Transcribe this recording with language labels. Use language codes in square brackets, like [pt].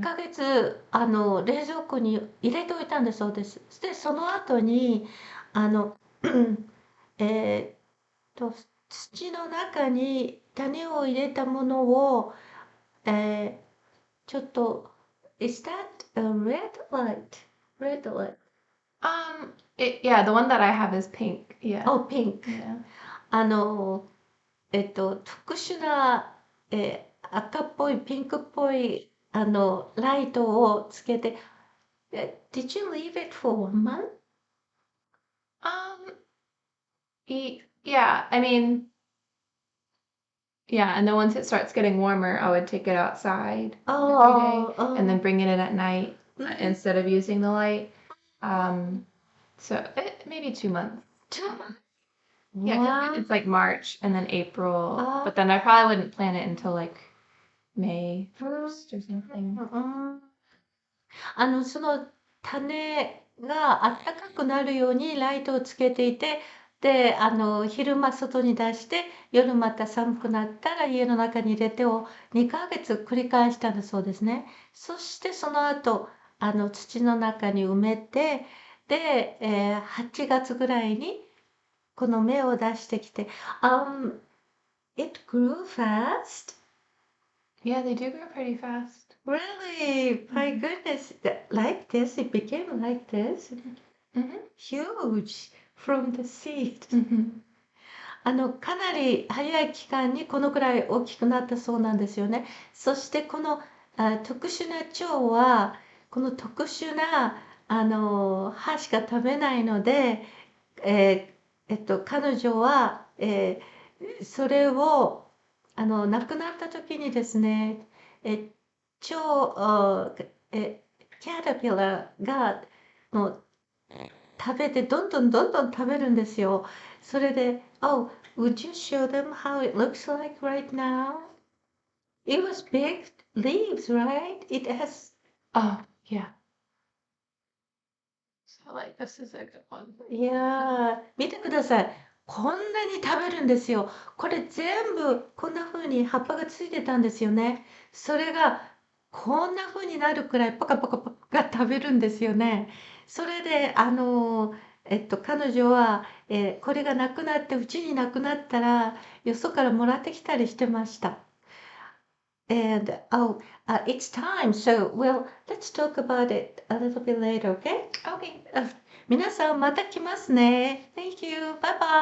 [ja] ヶ月、冷蔵庫に入れておいたんだそうです。で、その後に、あの、えーっ土の中に種を入れたものを、えーちょっと、 [en] is that a red light? Red light. Yeah, the one that I have is pink. Yeah. Oh, pink. Yeah. あの、特殊な、赤っぽい、ピンクっぽい、ライトをつけて、 Did you leave it for 1 month? Um, yeah, I mean, yeah, and then once it starts getting warmer, I would take it outside every day Oh, and then bring it in at night Mhm. instead of using the light. So maybe 2 months. 2 months. Yeah, 'cause Wow. it's like March and then April, Oh. but then I probably wouldn't plant it until like May 1st or something. [ja] その種があったかくなるようにライトをつけていて、で、昼間外に出して、夜また寒くなったら家の中に入れてを2ヶ月繰り返したんだそうですね。そしてその後、土の中に埋めて、で、8月ぐらいにこの芽を出してきて、 [en] it grew fast? Yeah, they do grow pretty fast. Really? My goodness. Like this, it became like this. Hmm. Huge from the seed. Hmm. [ja] かなり早い期間にこのくらい大きくなったそうなんですよね。そしてこの特殊な蝶は、この特殊な葉しか食べないので、彼女は、それを亡くなった時にですね、え、蝶、あキャタピラーが、もう食べて、どんどんどんどん食べるんですよ。それで、 [en] Oh, would you show them how it looks like right now? It was big leaves, right? It has, Oh, yeah. So like this is a good one. [ja] いやー、見てください。こんなに食べるんですよ。これ全部こんな風に葉っぱがついてたんですよね。それがこんな風になるくらいパカパカパカ食べるんですよね。それで、彼女は、これがなくなって、うちになくなったら、よそからもらってきたりしてました。 [en] And oh, it's time. So, well, let's talk about it a little bit later, okay? Okay. [ja] 皆さんまた来ますね。 [en] Thank you. Bye